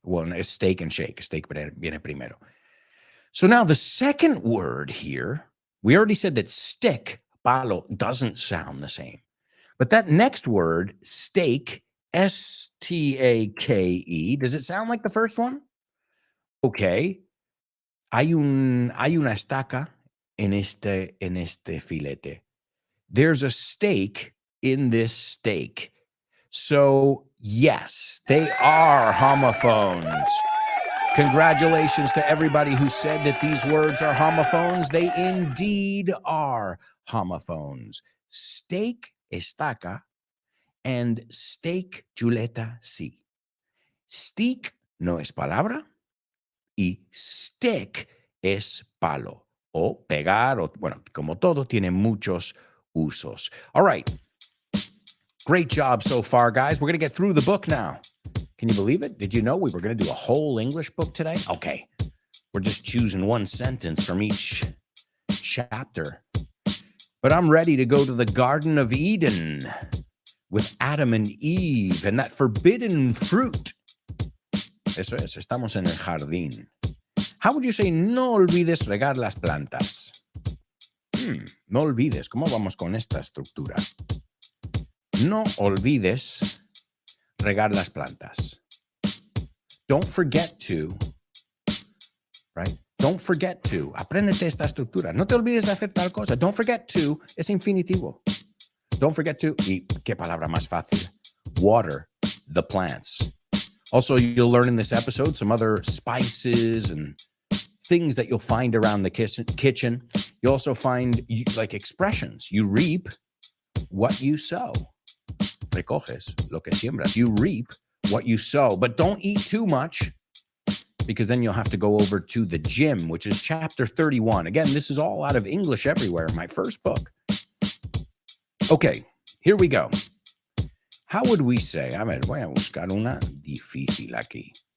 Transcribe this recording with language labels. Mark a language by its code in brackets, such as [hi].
[en] Well, it's steak and shake. [es] Steak viene primero. [en] So now the second word here, we already said that stick, palo, doesn't sound the same. But that next word, steak, S-T-A-K-E, does it sound like the first one? Okay. [es] Hay una estaca en este filete. [en] There's a steak in this steak. So, yes, they are homophones. Congratulations to everybody who said that these words are homophones. They indeed are homophones. Steak, estaca, and steak, chuleta, sí. [es] Stick no es palabra y stick es palo o pegar, o bueno, como todo, tiene muchos usos. [en] All right. Great job so far, guys. We're going to get through the book now. Can you believe it? Did you know we were going to do a whole English book today? Okay. We're just choosing one sentence from each chapter. But I'm ready to go to the Garden of Eden with Adam and Eve and that forbidden fruit. [es] Eso es, estamos en el jardín. [en] How would you say [es] no olvides regar las plantas? No olvides. ¿Cómo vamos con esta estructura? No olvides regar las plantas. [en] Don't forget to, right? Don't forget to. [es] Apréndete esta estructura. No te olvides de hacer tal cosa. Don't forget to es infinitivo. [en] Don't forget to, [es] y qué palabra más fácil, [en] water the plants. Also, you'll learn in this episode some other spices and things that you'll find around the kitchen. You also find like expressions. You reap what you sow. [es] Recoges lo que siembras. [en] You reap what you sow, but don't eat too much because then you'll have to go over to the gym, which is chapter 31. Again, this is all out of English Everywhere, my first book. Okay, here we go. How would we say? [es] A ver, voy a buscar una difícil aquí.